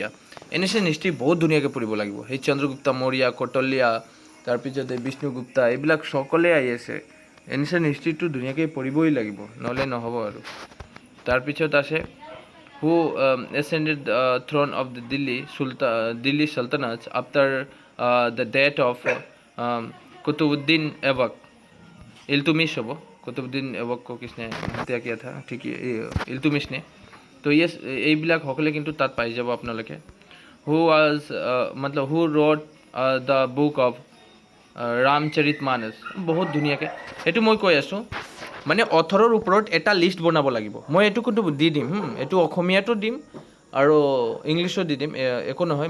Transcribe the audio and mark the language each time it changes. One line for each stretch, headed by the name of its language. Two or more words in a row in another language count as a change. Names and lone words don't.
English: ancient history
Assamese: বহুত ধুনীয়াকৈ পঢ়িব লাগিব। সেই চন্দ্ৰগুপ্তা মৌৰ্য, কৌটাল্যা, তাৰপিছতে বিষ্ণুগুপ্তা, এইবিলাক সকলোৱে আহি আছে।
English: ancient history
Assamese: ধুনীয়াকৈ পঢ়িবই লাগিব, নহ'লে নহ'ব আৰু।
English: তাৰপিছত আছে who ascended throne of the Delhi Sultanate after the death of Qutbuddin Aibak.
Hindi: इल्तुमिश হ'ব, কুতুবুদ্দিন ऐबक को किसने हत्या किया था, ठीक है, इल्तुमिश ने।
Assamese: তো এইবিলাক সকলে কিন্তু তাত পাই যাব আপোনালোকে।
English: who wrote the book of Ramcharitmanas,
Assamese: বহুত ধুনীয়াকৈ সেইটো মই কৈ আছোঁ। মানে অথৰৰ ওপৰত এটা লিষ্ট বনাব লাগিব। মই এইটো কিন্তু দি দিম, এইটো অসমীয়াতো দিম আৰু ইংলিছত দি দিম, একো নহয়।